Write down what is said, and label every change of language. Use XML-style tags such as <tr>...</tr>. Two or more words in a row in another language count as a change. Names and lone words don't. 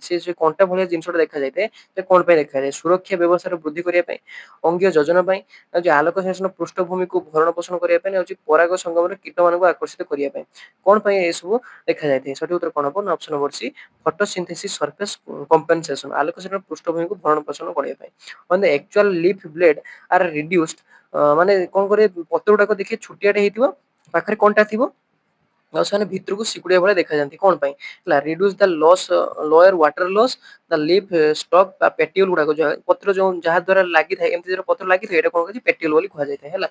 <or>ସେ କଣ୍ଟା ଭଳିଆ ଜିନିଷଟା ଦେଖାଯାଇଥାଏ ସେ କଣ ପାଇଁ ଦେଖାଯାଏ? ସୁରକ୍ଷା ବ୍ୟବସ୍ଥାର ବୃଦ୍ଧି କରିବା ପାଇଁ, ଅଙ୍ଗୀୟ ଯୋଜନା ପାଇଁ, ହଉଛି ଆଲୋକ ଶାସନ ପୃଷ୍ଠଭୂମିକୁ ଭରଣ ପୋଷଣ କରିବା ପାଇଁ, ହଉଛି ପରାଗ ସଂଗମରେ କୀଟମାନଙ୍କୁ ଆକର୍ଷିତ କରିବା ପାଇଁ। କଣ ପାଇଁ ଏସବୁ ଦେଖାଯାଇଥାଏ? ସଠିକ ଉତ୍ତର କଣ ହବ ନା</or> <en>option number</en> <or>ସି,</or> <en>photosynthesis surface compensation,</en> <or>ଆଲୋକ ଶାସନ ପୃଷ୍ଠଭୂମିକୁ ଭରଣ ପୋଷଣ କରିବା ପାଇଁ।</or> <en>when the actual leaf blade are reduced</en> <or>ମାନେ କଣ କରେ ପତ୍ର ଗୁଡାକ ଦେଖିବେ ଛୋଟିଆଟେ ହେଇଥିବ, ପାଖରେ କଣ୍ଟା ଥିବ, ଆଉ ସେମାନେ ଭିତରକୁ ସିକୁଡିଆ ଭଳିଆ ଦେଖାଯାନ୍ତି। କଣ ପାଇଁ? ହେଲା</or> <en>reduce the loss lower water loss the leaf stalk</en> <or>ବା ପେଟିଓଲ ଗୁଡାକ ପତ୍ର ଯୋଉ ଯାହା ଦ୍ୱାରା ଲାଗିଥାଏ, ଏମିତି ଯୋଉ ପତ୍ର ଲାଗିଥାଏ ଏଇଟା କଣ କୁହାଯାଏ? ପେଟିଓଲ ବୋଲି କୁହାଯାଇଥାଏ ହେଲା।</or>